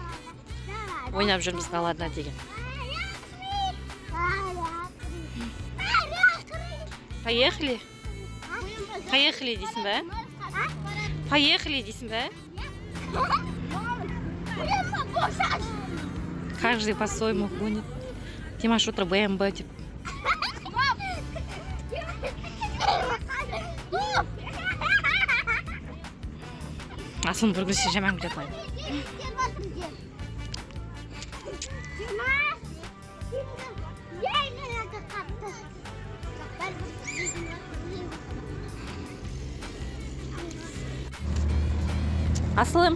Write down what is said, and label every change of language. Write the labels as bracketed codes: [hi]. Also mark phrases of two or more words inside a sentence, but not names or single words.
[kk] Ойнап жүрміз қалада деген. Поехали. Поехали дейсің бе? Поехали дейсің бе? [ru] Каждый по-своему гонит. [kk] Димаш утро БМВ деп. Асылым бір күнше жаман күліп қойды. Асылым.